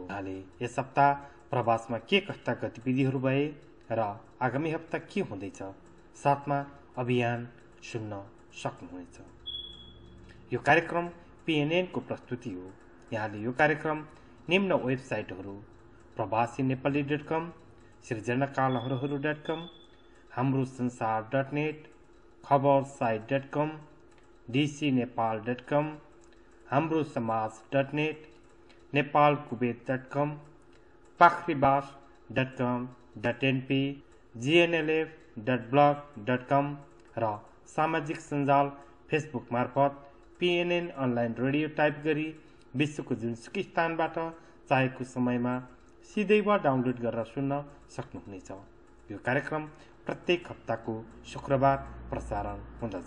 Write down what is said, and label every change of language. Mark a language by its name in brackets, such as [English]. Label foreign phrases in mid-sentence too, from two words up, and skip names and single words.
[Nepali] यहाँले यस हप्ता प्रवासमा के कस्ता गतिविधिहरू भए र आगामी हप्ता के हुँदैछ साथमा अभियान सुन्न सक्नुहुनेछ। यो कार्यक्रम पीएनएनको प्रस्तुति हो। यहाँले यो कार्यक्रम निम्न वेबसाइटहरू प्रवासीनेपाली.com, सृजनाकालहरू.com, हाम्रो संसार.net, खबरसाइट.com, dcnepal.com, हाम्रो समाज.net, nepalkuwait.com, pakhribas.com.np, gnlf.blog.com र सामाजिक सञ्जाल फेसबुक मार्फत पीएनएन अनलाइन रेडियो टाइप गरी विश्वको जुनसुकै स्थानबाट चाहेको समयमा सिधै वा डाउनलोड गरेर सुन्न सक्नुहुनेछ। यो कार्यक्रम प्रत्येक हप्ताको शुक्रबार प्रसारण हुँदछ।